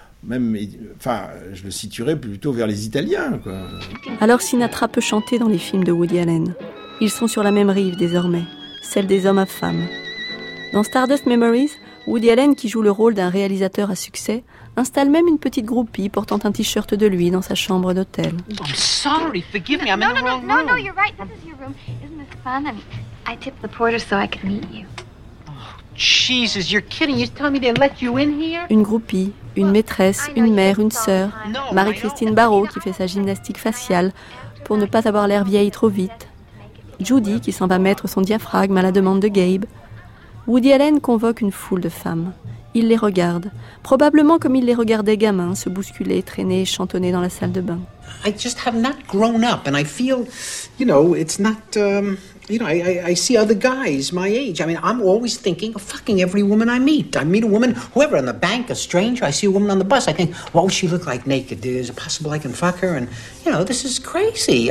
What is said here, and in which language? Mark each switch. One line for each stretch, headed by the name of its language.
French: je le situerais plutôt vers les Italiens. Quoi. Alors Sinatra peut chanter dans les films de Woody Allen. Ils sont sur la même rive désormais. Celle des hommes à femmes. Dans Stardust Memories, Woody Allen, qui joue le rôle d'un réalisateur à succès, installe même une petite groupie portant un t-shirt de lui dans sa chambre d'hôtel.
English: I'm sorry, forgive me, I'm in the wrong room. No, you're right, this is your room. Isn't this fun? I tip the porter so I can meet you. Jesus, you're kidding. You told me they let you in here?
French: Une groupie, une maîtresse, une mère, une sœur, Marie-Christine Barrault qui fait sa gymnastique faciale pour ne pas avoir l'air vieille trop vite. Judy qui s'en va mettre son diaphragme à la demande de Gabe. Woody Allen convoque une foule de femmes. Il les regarde, probablement comme il les regardait gamins, se bousculer, traîner, chantonner dans la salle de bain.
English: I just have not grown up and I feel, you know, it's not, you know, I see other guys my age. I mean, I'm always thinking of fucking every woman I meet. I meet a woman, whoever, on the bank, a stranger, I see a woman on the bus, I think, what would she look like naked? Is it possible I can fuck her? And, you know, this is crazy.